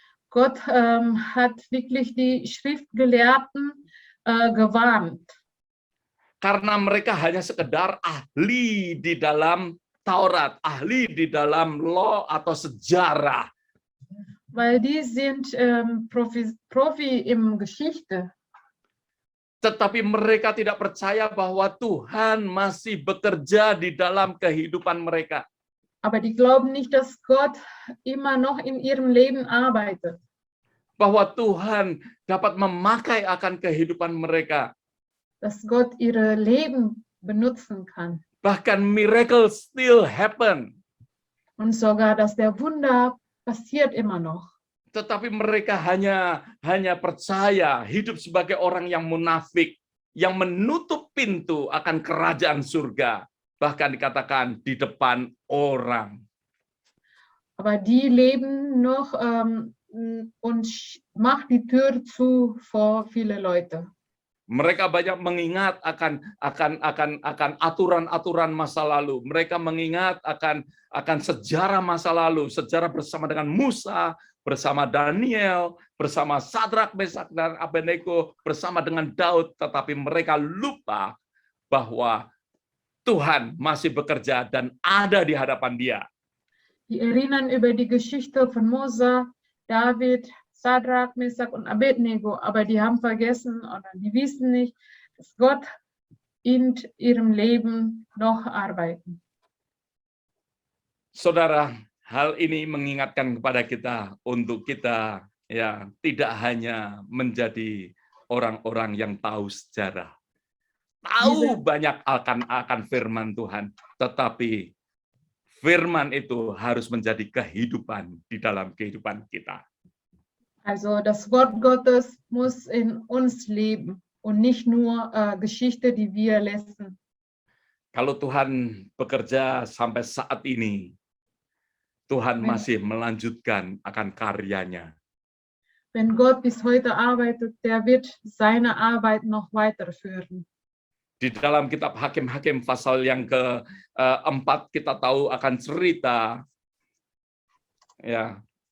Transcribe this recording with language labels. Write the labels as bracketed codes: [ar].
[de] Gott hat wirklich die Schriftgelehrten gewarnt. [id] Karena mereka hanya sekedar ahli di dalam Taurat, ahli di dalam law atau sejarah. [de] Weil die sind Profi im Geschichte. [id] Tetapi mereka tidak percaya bahwa Tuhan masih bekerja di dalam kehidupan mereka. [de] Aber die glauben nicht, dass Gott immer noch in ihrem Leben arbeitet. [id] Bahwa Tuhan dapat memakai akan kehidupan mereka. [de] Dass Gott ihre Leben benutzen kann. [id] Bahkan [en] miracles still happen. [de] Und sogar, dass der Wunder passiert immer noch. [id] Tetapi mereka hanya percaya hidup sebagai orang yang munafik, yang menutup pintu akan kerajaan surga. Bahkan dikatakan di depan orang. [de] Aber die leben noch und macht die Tür zu vor viele Leute. [id] Mereka banyak mengingat akan aturan-aturan masa lalu. Mereka mengingat akan sejarah masa lalu, sejarah bersama dengan Musa, bersama Daniel, bersama Sadrak, Mesak, dan Abednego, bersama dengan Daud. Tetapi mereka lupa bahwa Tuhan masih bekerja dan ada di hadapan Dia. [de] Die erinnern über die Geschichte von Mose, David, Sadrak, Mesak und Abednego, aber die haben vergessen oder die wissen nicht, dass Gott in ihrem Leben noch arbeiten. [id] Saudara, hal ini mengingatkan kepada kita untuk kita ya tidak hanya menjadi orang-orang yang tahu sejarah, tahu banyak akan firman Tuhan, tetapi firman itu harus menjadi kehidupan di dalam kehidupan kita. [de] Also das Wort Gottes muss in uns leben und nicht nur Geschichte, die wir lesen. [id] Kalau Tuhan bekerja sampai saat ini, Tuhan masih melanjutkan akan karyanya. [de] Wenn Gott bis heute arbeitet, der wird seine Arbeit noch weiterführen. [id] Di dalam kitab Hakim-Hakim pasal yang ke-4 kita tahu akan cerita ya.